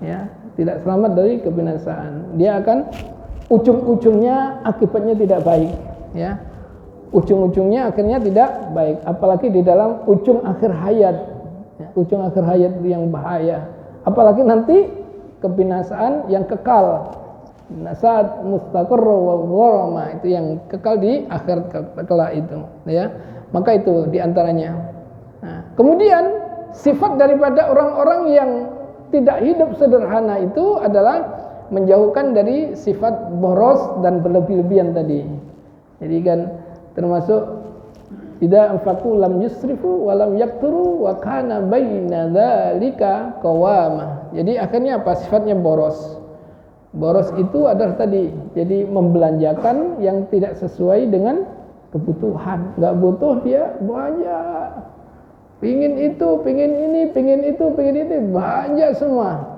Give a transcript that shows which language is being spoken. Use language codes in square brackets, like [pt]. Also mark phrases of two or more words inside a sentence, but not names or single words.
[id] Ya, tidak selamat dari kebinasaan. Dia akan ujung-ujungnya akibatnya tidak baik. Ya, ujung-ujungnya akhirnya tidak baik. Apalagi di dalam ujung akhir hayat. Ya, ujung akhir hayat yang bahaya. Apalagi nanti kebinasaan yang kekal. [ar] ساءت مستقر وغراما, [id] itu yang kekal di akhir kelak itu, ya. Maka itu diantaranya. Nah, kemudian sifat daripada orang-orang yang tidak hidup sederhana itu adalah menjauhkan dari sifat boros dan berlebih-lebihan tadi. Jadi kan termasuk [ar] إذا أنفقوا لم يسرفوا ولم يقتروا وكان بين ذلك قواما. [id] Jadi akhirnya apa? Sifatnya boros. Boros itu adalah tadi, jadi membelanjakan yang tidak sesuai dengan kebutuhan. Nggak butuh dia banyak. Pingin itu, pingin ini, pingin itu, banyak semua.